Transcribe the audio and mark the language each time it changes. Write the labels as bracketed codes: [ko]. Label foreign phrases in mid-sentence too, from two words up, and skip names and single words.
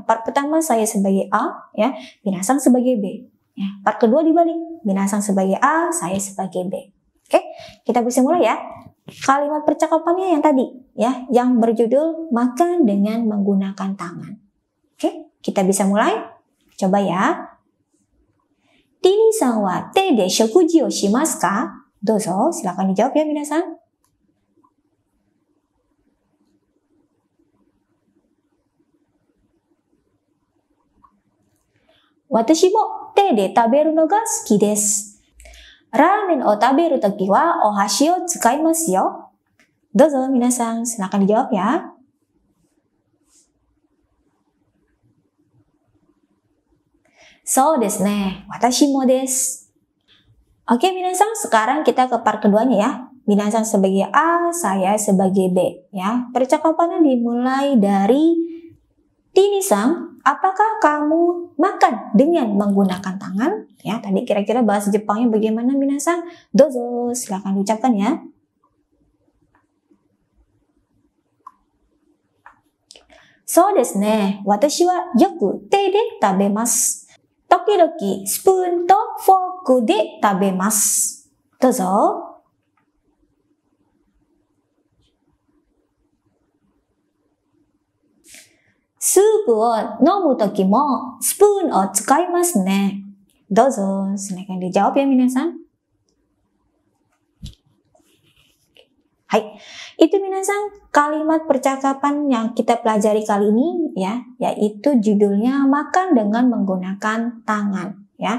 [id] Part pertama saya sebagai A ya, Minasang sebagai B. Ya. Part kedua dibalik, Minasang sebagai A, saya sebagai B. Oke, kita bisa mulai ya. Kalimat percakapannya yang tadi ya, yang berjudul makan dengan menggunakan tangan. Oke, kita bisa mulai. Coba ya. [ja] ティニさんは手で食事をしますか? Dozo, [id] silakan dijawab ya [ja] 皆さん。私も手で食べるのが好きです. ラーメンを食べる時はお箸を使いますよ. どうぞ皆さん, [id] silakan dijawab ya. [ja] そうですね、私もです. [id] Oke minasan, sekarang kita ke part keduanya ya. Minasan sebagai A, saya sebagai B ya. Percakapannya dimulai dari Tini-san, apakah kamu makan dengan menggunakan tangan? Ya, tadi kira-kira bahasa Jepangnya bagaimana minasan? Dozo, silakan diucapkan ya. [ja] そうですね、私はよく手で食べます. 時々spoonとforkで食べます。どうぞ. スープを飲む時もspoonを使いますね. Dozo, [id] silakan dijawab ya minasan. Hai, itu minasan kalimat percakapan yang kita pelajari kali ini ya, yaitu judulnya makan dengan menggunakan tangan ya.